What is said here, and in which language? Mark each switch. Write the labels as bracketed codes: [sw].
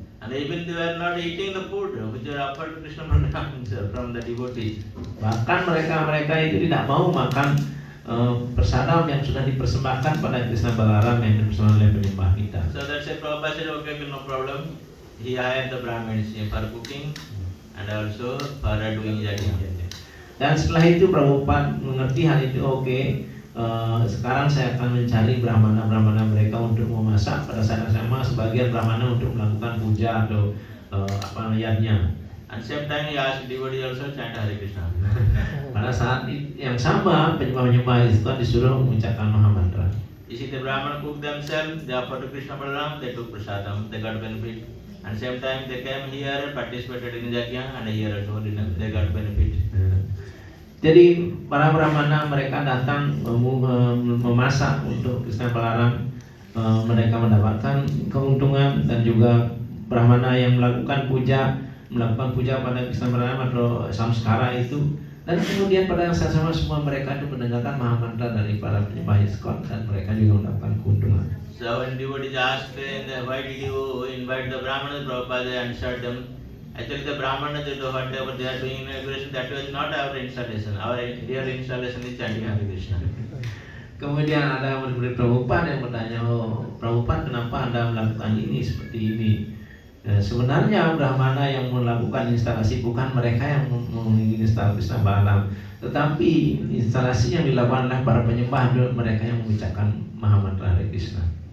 [en] And even they were not eating the food which are offered to Krishna Balaram from the devotees. [id] Bahkan mereka itu tidak mau makan prasadam yang sudah dipersembahkan pada Krishna Balaram yang dipersembahkan oleh penyembah kita. [en] So that's why Prabhupada said, okay, no problem. He hired the Brahmins for cooking and also for doing yajna. [id] Dan setelah itu Prabhupada mengerti hal itu, oke, sekarang saya akan mencari brahmana mereka untuk memasak. Pada saat yang sama sebagian brahmana untuk melakukan puja atau yajna. [en] And same time he asked devotee also chant Hare Krishna. [id] Pada saat yang sama penyembah-penyembah itu disuruh mengucapkan Mahamantra. [en] You see the Brahman cook themselves, they offered to Krishna Balaram, they took prasadam, they got benefit. And same time they came here, participated in yajna, and here also they got benefit. [id] Jadi para brahmana mereka datang memasak untuk Krishna Balaram, mereka mendapatkan keuntungan, dan juga brahmana yang melakukan puja pada Krishna Balaram atau samskara itu, dan kemudian pada saat sama semua mereka itu mendengarkan Mahamantra dari para penyembah Iskon dan mereka juga mendapatkan keuntungan. [en] So when devotees asked, why did you invite the Brahmanas, Prabhupada answered them, actually the Brahmanas, whatever they are doing inauguration, that was not our installation. Our real installation is chanting Hare Krishna. [id] Kemudian ada murid-murid Prabhupada yang bertanya, oh Prabhupada kenapa Anda melakukan ini seperti ini? Sebenarnya Brahmana yang melakukan instalasi bukan mereka yang menginstal Krishna Balam, tetapi instalasi yang dilakukan oleh para penyembah mereka yang mengucapkan Mahamantra Hare Krishna.